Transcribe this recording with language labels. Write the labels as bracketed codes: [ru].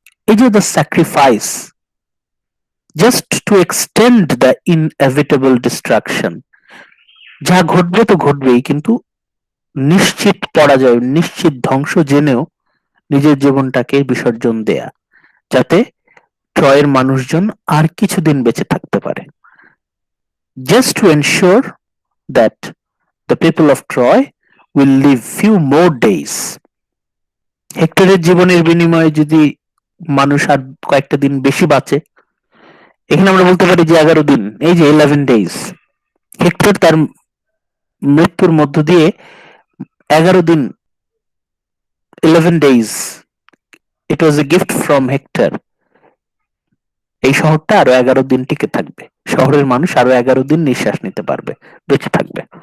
[bn] এই যে [en] the sacrifice just to extend the inevitable destruction, [bn] যা ঘটবে তো ঘটবেই, কিন্তু নিশ্চিত পরাজয়, নিশ্চিত ধ্বংস জেনেও নিজের জীবনটাকে বিসর্জন দেয়া, যাতে ট্রয়ের মানুষজন আর কিছুদিন বেঁচে থাকতে পারে। [en] Just to ensure that the people of Troy will live few more days. [bn] হেক্টরের জীবনের বিনিময়ে যদি মানুষ আর কয়েকটা দিন বেশি বাঁচে, এখানে আমরা বলতে পারি যে 11 দিন, এই যে 11 days, হেক্টর তার মৃত্যুর মধ্য দিয়ে 11 দিন, 11 days, [en] it was a gift from Hector, [bn] এই শহরটা আরো 11 দিন টিকে থাকবে, শহরের মানুষ আরো 11 দিন নিঃশ্বাস নিতে পারবে, বেঁচে থাকবে।